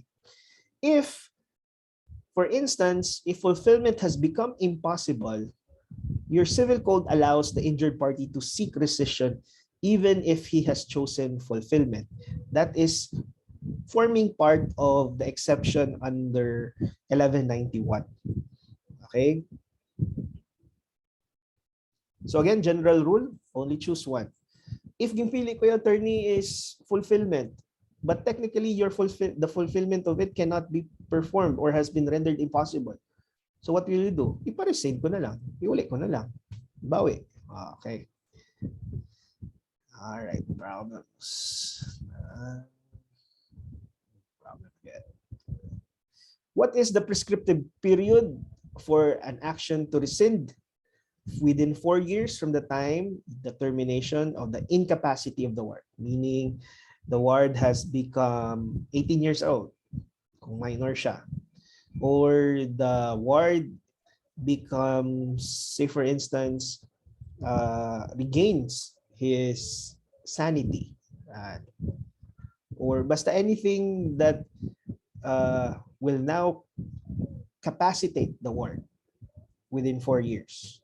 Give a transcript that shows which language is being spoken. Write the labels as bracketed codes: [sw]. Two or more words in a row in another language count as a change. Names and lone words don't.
[en] If, for instance, if fulfillment has become impossible, your civil code allows the injured party to seek rescission even if he has chosen fulfillment. That is forming part of the exception under 1191. Okay? So again, general rule, only choose one. If [hil] gimpili ko yung [en] attorney is fulfillment, but technically the fulfillment of it cannot be performed or has been rendered impossible. So what will you do? [hil] Ipa-rescind ko na lang. Iuli ko na lang. Bawi. [en] Okay. All right. Problems. Problem again. What is the prescriptive period for an action to rescind? Within 4 years from the time the termination of the incapacity of the ward, meaning the ward has become 18 years old, [tl] kung minor siya, [en] or the ward becomes, say for instance, regains his sanity, or basta anything that will now capacitate the ward within 4 years.